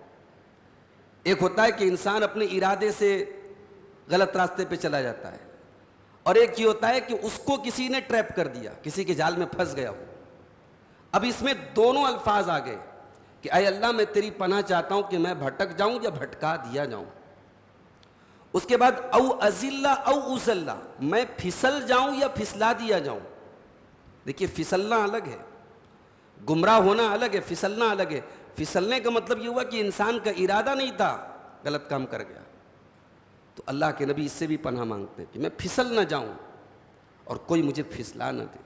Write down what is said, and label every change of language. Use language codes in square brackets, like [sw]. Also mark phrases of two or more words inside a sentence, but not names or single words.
[ur] ایک ہوتا ہے کہ انسان اپنے ارادے سے غلط راستے پہ چلا جاتا ہے، اور ایک یہ ہوتا ہے کہ اس کو کسی نے ٹریپ کر دیا، کسی کے جال میں پھنس گیا ہو۔ اب اس میں دونوں الفاظ آ گئے کہ اے اللہ میں تیری پناہ چاہتا ہوں کہ میں بھٹک جاؤں یا بھٹکا دیا جاؤں۔ اس کے بعد [ar] او ازل او ازل، [ur] میں پھسل جاؤں یا پھسلا دیا جاؤں۔ دیکھیے پھسلنا الگ ہے، گمراہ ہونا الگ ہے، پھسلنا الگ ہے۔ پھسلنے کا مطلب یہ ہوا کہ انسان کا ارادہ نہیں تھا، غلط کام کر گیا، تو اللہ کے نبی اس سے بھی پناہ مانگتے کہ میں پھسل نہ جاؤں اور کوئی مجھے پھسلا نہ دے۔